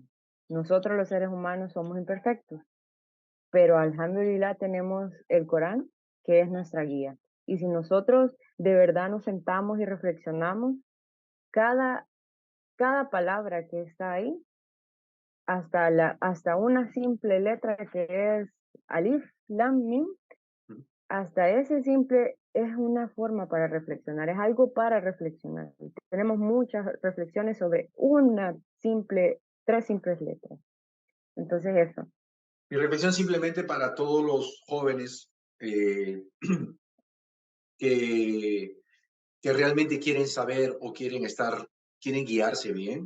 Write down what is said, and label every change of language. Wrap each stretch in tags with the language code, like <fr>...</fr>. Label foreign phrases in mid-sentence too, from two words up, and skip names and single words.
<es>Nosotros los seres humanos somos imperfectos, pero alhamdulillah tenemos el Corán, que es nuestra guía. Y si nosotros de verdad nos sentamos y reflexionamos, cada palabra que está ahí, hasta una simple letra que es</es> <ar>ألف لام ميم,</ar> <es>hasta ese simple es una forma para reflexionar, es algo para reflexionar. Tenemos muchas reflexiones sobre tres simples letras. Entonces eso. Mi reflexión simplemente para todos los jóvenes que realmente quieren saber o quieren guiarse bien.</es>